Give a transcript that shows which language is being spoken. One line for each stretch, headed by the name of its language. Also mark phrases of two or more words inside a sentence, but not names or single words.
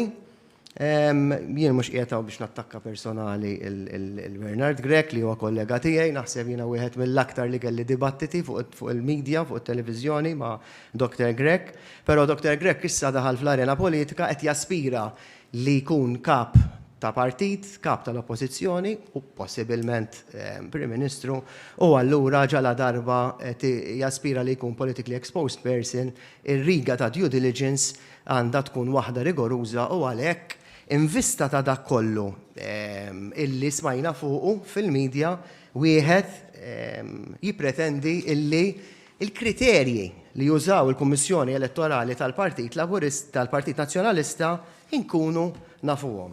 Maltese: Jien mhux qiegħed biex nattakka personali il-Bernard Grech li huwa kollega tiegħi, naħseb jiena wieħed mill-aktar li kelli dibattiti fuq il-medja, fuq it-televiżjoni ma' Dr. Grech, però Dr. Grech issa daħal fl-arena politika qed jaspira li jkun kap ta' partit, kap tal-oppożizzjoni u possibilment Prim Ministru u allura ġala darba jaspira li jkun
English: politically exposed person,
Maltese: ir-riga ta'
English: due diligence
Maltese: għandha tkun waħda rigoruża u għalhekk invista ta' dak kollu illi smajna fuqu fil-medja wieħed jippretendi illi il-kriterji li jużaw il-Kummissjoni Elettorali tal-Partit Laburista tal-Partit Nazzjonalista inkunu nafuhom.